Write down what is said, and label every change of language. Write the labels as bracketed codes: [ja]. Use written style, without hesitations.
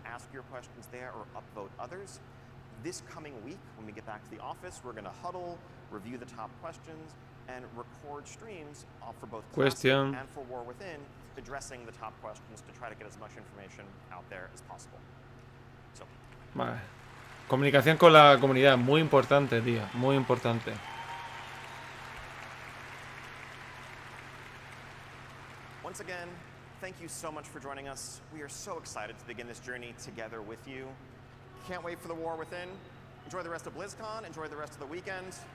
[en] Ask your questions there or upvote others. This coming week, when we get back to the office, we're going to huddle, review the top questions, and record streams for both Classic and for War Within, addressing the top questions to try to get as much information out there as possible. So. [es] Vale. Comunicación con la comunidad, muy importante, tío, muy importante. [en] Once again, thank you so much for joining us. We are so excited to begin this journey together with you. Can't wait for the War Within. Enjoy the rest of Blizzcon. Enjoy the rest of the weekend.